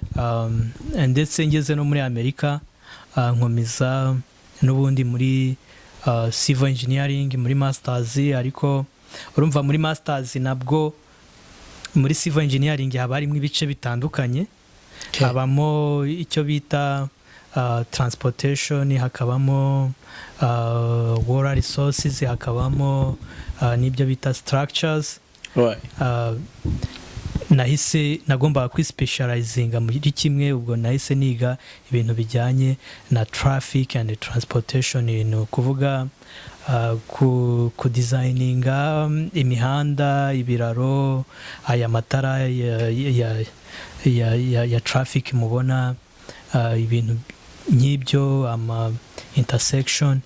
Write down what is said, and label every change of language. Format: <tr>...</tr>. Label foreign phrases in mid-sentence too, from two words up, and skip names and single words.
<rw>Ndetse ngeze no muri Amerika nkomeza n'ubundi muri</rw> <en>civil engineering</en> <rw>muri masters. Ariko urumva muri masters nabwo muri</rw> <en>civil engineering</en> <rw>haba harimo ibice bitandukanye. Okay. Habamo icyo bita transportation, hakabamo</rw> <en>water resources,</en> <rw>hakabamo n'ibyo bita structures. Right. Nahise nagombaga kwispecializinga muri kimwe, ubwo nahise niga ibintu bijyanye na</rw> <en>traffic and transportation,</en> <rw>no kuvuga ku designinga imihanda, ibiraro, aya matara ya traffic mubona, ibintu nk'ibyo, ama intersection.</rw>